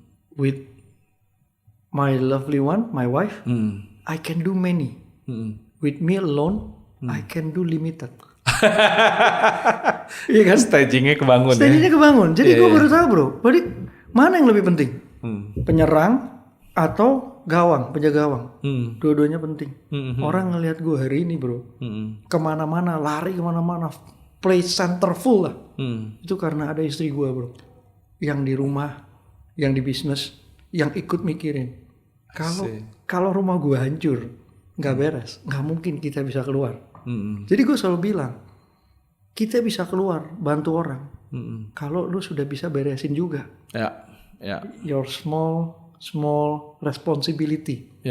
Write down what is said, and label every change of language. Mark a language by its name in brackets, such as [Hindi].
[English] With my lovely one, my wife, I can do many. With me alone, I can do limited. [Indonesian] Iya kan? Stagingnya kebangun. Jadi gue baru tahu bro. Berarti mana yang lebih penting? Penyerang atau gawang, penjaga gawang? Dua-duanya penting. Orang ngelihat gue hari ini bro, kemana-mana, lari kemana-mana, play center full lah. Itu karena ada istri gue bro, yang di rumah, yang di bisnis, yang ikut mikirin. Kalau rumah gue hancur, nggak beres, nggak mungkin kita bisa keluar. Jadi gue selalu bilang, kita bisa keluar bantu orang kalau lu sudah bisa beresin juga. [English] Your small responsibility.